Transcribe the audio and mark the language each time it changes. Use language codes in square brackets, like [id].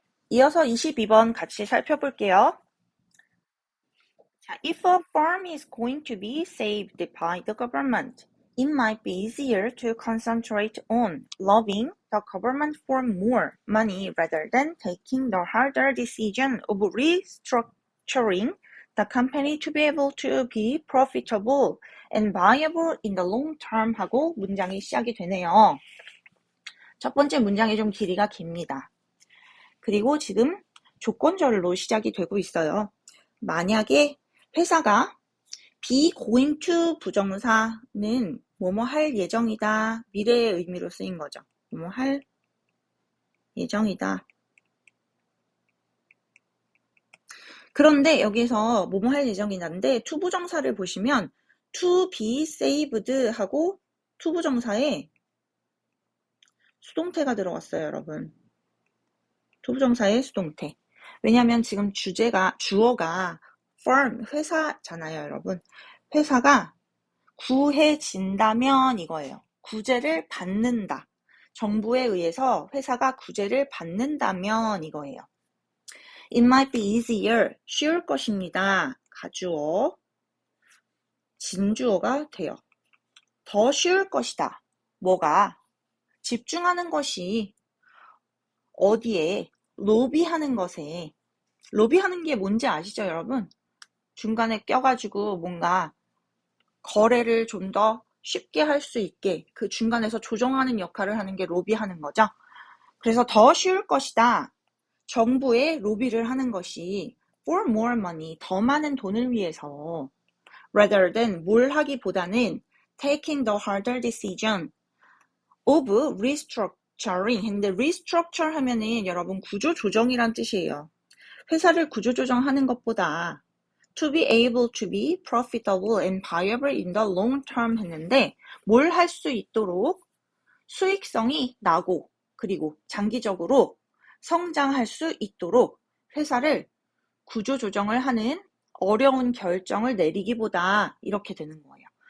[ko] 이어서 22번 같이 살펴볼게요. 자, [en] if a farm is going to be saved by the government, it might be easier to concentrate on lobbying the government for more money rather than taking the harder decision of restructuring the company to be able to be profitable and viable in the long term [ko] 하고 문장이 시작이 되네요. 첫 번째 문장이 좀 길이가 깁니다. 그리고 지금 조건절로 시작이 되고 있어요. 만약에 회사가 be going to 부정사는 뭐뭐 할 예정이다. 미래의 의미로 쓰인 거죠. 뭐뭐 할 예정이다. 그런데 여기서 뭐뭐 할 예정이다인데 to 부정사를 보시면 to be saved 하고 to 부정사에 수동태가 들어갔어요, 여러분. to 부정사의 수동태. 왜냐하면 지금 주어가 firm, 회사잖아요, 여러분. 회사가 구해진다면 이거예요. 구제를 받는다. 정부에 의해서 회사가 구제를 받는다면 이거예요. [en] It might be easier, [ko] 쉬울 것입니다. 가주어, 진주어가 돼요. 더 쉬울 것이다. 뭐가? 집중하는 것이 어디에? 로비하는 것에. 로비하는 게 뭔지 아시죠, 여러분? 중간에 껴가지고 뭔가 거래를 좀 더 쉽게 할 수 있게 그 중간에서 조정하는 역할을 하는 게 로비하는 거죠. 그래서 더 쉬울 것이다. 정부에 로비를 하는 것이 [en] for more money, [ko] 더 많은 돈을 위해서 [en] rather than [ko] 뭘 하기보다는 [en] taking the harder decision of restructuring. [ko] 근데 restructure 하면은 여러분 구조조정이란 뜻이에요. 회사를 구조조정하는 것보다 [en] to be able to be profitable and viable in the long term [ko] 했는데 뭘 할 수 있도록 수익성이 나고 그리고 장기적으로 성장할 수 있도록 회사를 구조조정을 하는 어려운 결정을 내리기보다 이렇게 되는 거예요.